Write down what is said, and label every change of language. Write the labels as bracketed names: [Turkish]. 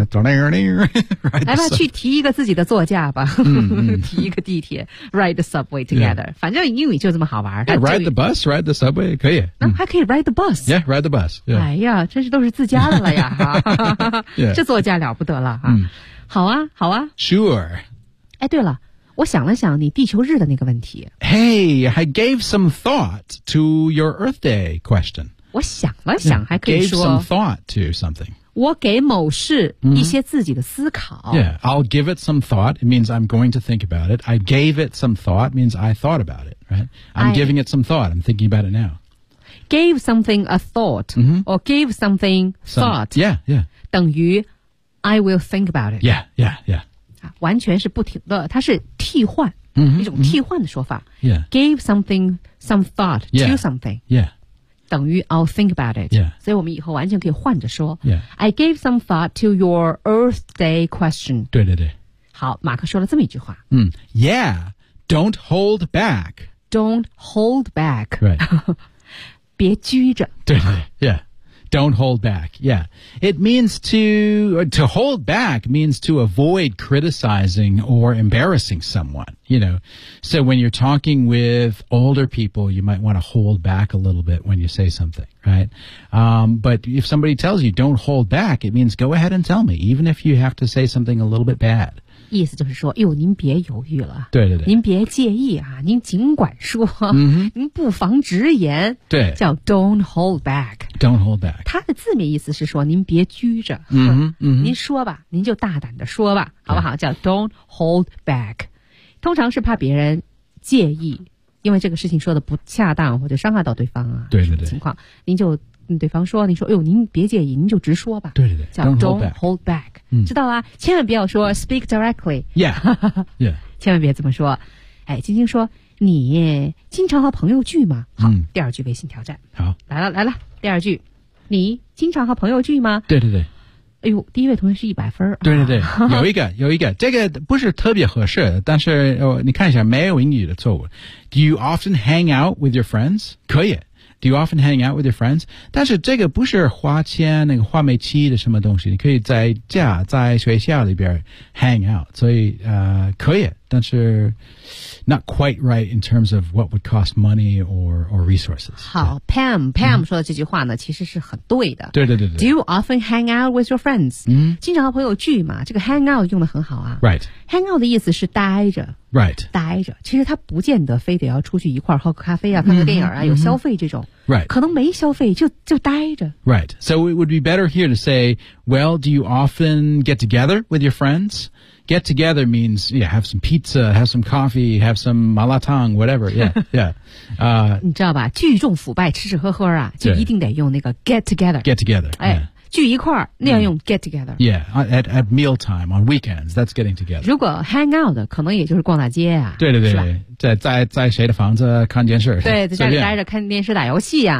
[Chinese] 来吧，去提一个自己的座驾吧，提一个地铁 ， [English] ride the subway together. [Chinese] 反正英语就这么好玩。 [English] Ride the bus, ride the subway, [Chinese] 可以。那还可以 [English] ride the bus. Yeah, ride the bus. [Chinese] 哎呀，真是都是自家的了呀，这座驾了不得了啊！好啊，好啊。 [English] Sure. [Chinese] 哎，对了。我想了想你地球日的那个问题。 [English] Hey, I gave some thought to your Earth Day question. [Chinese] 我想了想还可以说。 [English] Gave some thought to something. [Chinese] 我给某事一些自己的思考。 [English] Yeah, I'll give it some thought. It means I'm going to think about it. I gave it some thought means I thought about it, right? I'm giving it some thought. I'm thinking about it now. Gave something a thought, or gave something thought. Yeah, yeah. [Chinese] 等于 [English] I will think about it. Yeah, yeah, yeah. [Chinese] 完全是不停的，它是替换，一种替换的说法。 [English] Yeah. Gave something some thought to something. Yeah. [Chinese] 等于 [English] I'll think about it. Yeah. [Chinese] 所以我们以后完全可以换着说。 [English] Yeah. I gave some thought to your Earth Day question. [Chinese] 对对对。好，马克说了这么一句话。 [English] Yeah, don't hold back. Don't hold back. Right. [Chinese] 别拘着。对对。 [English] Yeah. Don't hold back. Yeah. It means to hold back means to avoid criticizing or embarrassing someone, you know. So when you're talking with older people, you might want to hold back a little bit when you say something, right? But if somebody tells you don't hold back, it means go ahead and tell me, even if you have to say something a little bit bad. [Chinese] 意思就是说，哟，您别犹豫了，对对对，您别介意啊，您尽管说，您不妨直言，对，叫 [English] don't hold back， don't hold back， [Chinese] 它的字面意思是说您别拘着，您说吧，您就大胆的说吧，好不好？叫 [English] don't hold back， [Chinese] 通常是怕别人介意，因为这个事情说的不恰当或者伤害到对方啊，对对对，情况，您就。对方说，你说，哎呦，您别介意，您就直说吧。对对对，叫 [English] don't hold back， [Chinese] 知道吧？千万不要说 [English] speak directly， yeah， yeah， [Chinese] 千万别这么说。哎，晶晶说，你经常和朋友聚吗？好，第二句微信挑战，好，来了来了，第二句，你经常和朋友聚吗？对对对，哎呦，第一位同学是100分，对对对，有一个有一个，这个不是特别合适，但是你看一下，没有英语的错误。 [English] Do you often hang out with your friends？ [Chinese] 可以。 [English] Do you often hang out with your friends? [Chinese] 但是这个不是花钱那个花煤气的什么东西，你可以在家在学校里边 hang out， 所以可以，但是 [English] not quite right in terms of what would cost money or resources. [Chinese] 好 ,Pam 说的这句话呢其实是很对的。对对对对。 [English] Do you often hang out with your friends?、 [Chinese] 经常和朋友聚嘛，这个 hang out 用得很好啊。 [English] Right. [Chinese] Hang out 的意思是待着。 [English] Right. [Chinese] 待着。其实他不见得非得要出去一块儿喝咖啡啊，看个电影啊，有消费这种。 [English] Right. [Chinese] 可能没消费就待着。 [English] Right. So it would be better here to say, well, do you often get together with your friends? Get together means, yeah, have some pizza, have some coffee, have some malatang, whatever. Yeah. Yeah. [Chinese] 你知道吧，聚众腐败吃吃喝喝啊，就一定得用那个 get together. [English] Get together. [Chinese] 哎。 [English] Yeah. [Chinese] 聚一块儿，那样用 get together. [English] Yeah, at meal time on weekends, that's getting together. [Chinese] 如果 hang out 可能也就是逛大街啊。对对对，在谁的房子看电视？对，在家里待着看电视打游戏啊。